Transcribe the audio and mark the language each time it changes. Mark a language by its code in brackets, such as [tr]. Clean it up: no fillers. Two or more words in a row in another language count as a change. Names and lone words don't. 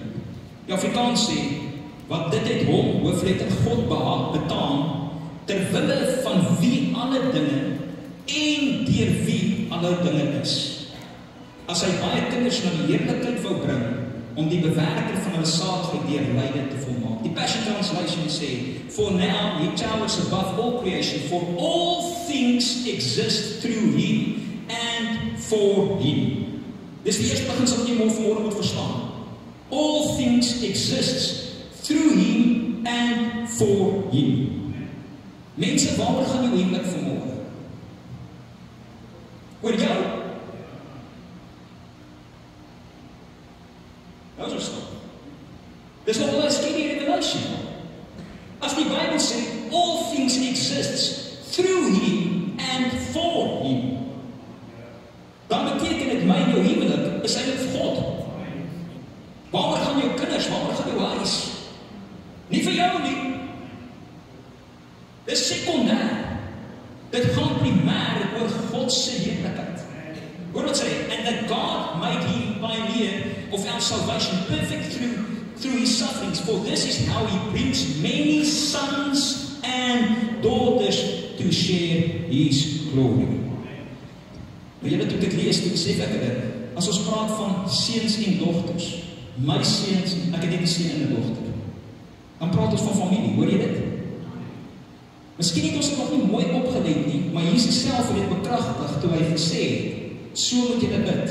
[af] Die Afrikaans sê, wat dit het hom, hoofletter God behaag betaam, ter wille van wie alle dinge en deur wie alle dinge is. As hy baie kinders na die heerlikheid wou bring, om die bewerker van hulle saligheid deur lyding te volmaak. Die Passion Translation sê, [en] for now he towers above all creation, for all things exist through him and for him. [af] Dis die eerste beginsel wat jy vanmôre moet verstaan. [en] All things exist through him and for him. [af] Mense, waaroor gaan jou huwelik vanmôre? Oor jou? Nou is dit. Dis nog 'n [en] skinny revelation. [af] As die Bybel sê, [en] all things exist through him and for him, [af] dan beteken dit my en jou huwelik is eintlik vir God. Waaroor gaan jou kinders, waaroor gaan jou huis? Nie vir jou nie. Dis sekondêr. Dit gaan primêr oor God se heerlikheid. Hoor wat sê, [en] and that God made him pioneer of our salvation perfect through his sufferings, for this is how he brings many sons and daughters to share his glory. [af] Maar julle, toe ek dit lees, toe besef ek dit, as ons praat van seuns en dogters, my seuns, ek het net 'n seun en 'n dogter, dan praat ons van familie, hoor jy dit? Miskien het ons dit nog nie mooi opgelet nie, maar Jesus self het dit bekragtig toe hy gesê het, so moet jy dit bid.